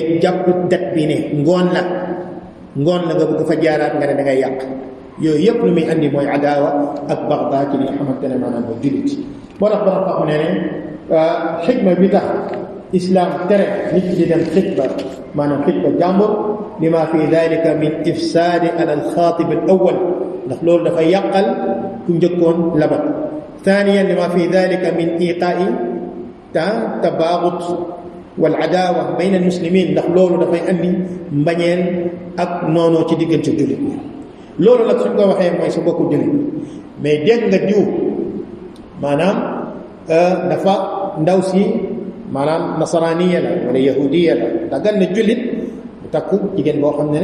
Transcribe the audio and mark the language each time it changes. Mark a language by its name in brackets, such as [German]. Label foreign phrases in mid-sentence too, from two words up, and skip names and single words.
[Wolof] jàpp dat bi ne ngoon la nga bëgg fa jaaraat nga ne da ngay yàq yooyu yëpp lu muy andi mooy adaawa ak baxda ci li nga xamante ne maanaam mooy jullit moo tax borom xam ne xikma bi tax islam tere nit ki di dem xitba maanaam xitba jàmbur [Arabic] لما في ذلك من الإفساد على الخاطب الأول [Wolof] ndax loolu dafa yàqal ku njëkkoon labat [Arabic] ثانيا لما في ذلك من إيقاء تباغض والعداوة بين المسلمين [Wolof] ndax loolu dafay andi mbañeel ak noonoo ci diggante jullit ñi loolu nag suñ ko waxee mooy sa bokku jullit mais dégg nga diw maanaam dafa ndaw si maanaam nasaraaniya la wala yahudiya la dagal na jullit bu takk jigéen boo xam ne